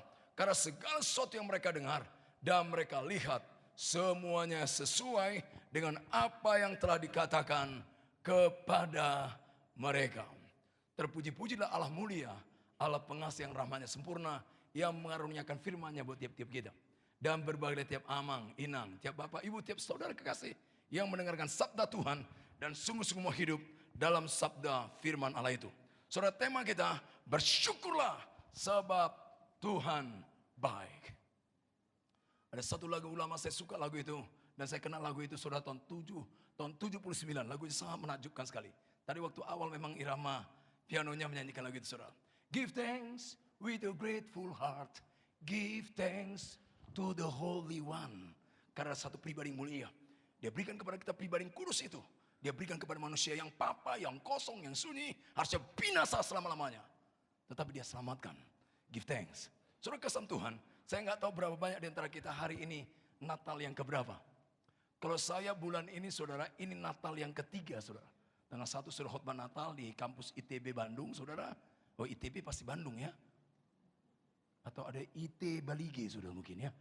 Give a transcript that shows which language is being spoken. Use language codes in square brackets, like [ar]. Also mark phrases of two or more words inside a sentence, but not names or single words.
[id] Karena segala sesuatu yang mereka dengar dan mereka lihat, semuanya sesuai dengan apa yang telah dikatakan kepada mereka. Terpuji-pujilah Allah mulia, Allah pengasih yang rahmatnya sempurna, yang mengaruniakan firman-Nya buat tiap-tiap kita. Dan berbagai tiap [bbc] amang, inang, [id] tiap bapak, ibu, tiap saudara kekasih yang mendengarkan sabda Tuhan dan sungguh-sungguh mau hidup dalam sabda firman Allah itu. Saudara, tema kita, bersyukurlah sebab Tuhan baik. Ada satu lagu ulama, saya suka lagu itu. Dan saya kenal lagu itu saudara tahun 79. Lagu itu sangat menakjubkan sekali. Tadi waktu awal memang irama pianonya menyanyikan lagu itu saudara. [en] Give thanks with a grateful heart. Give thanks to the Holy One. [id] Karena satu pribadi mulia. Dia berikan kepada kita pribadi yang kudus itu. Dia berikan kepada manusia yang papa, yang kosong, yang sunyi. Harusnya binasa selama-lamanya. Tetapi dia selamatkan. [en] Give thanks. [id] Saudara, kesan Tuhan, saya nggak tahu berapa banyak di antara kita hari ini Natal yang keberapa. Kalau saya bulan ini saudara, ini Natal yang ketiga saudara. Tanggal 1 sudah khotbah Natal di kampus ITB Bandung saudara. Oh ITB pasti Bandung ya. Atau ada IT Balige saudara mungkin ya.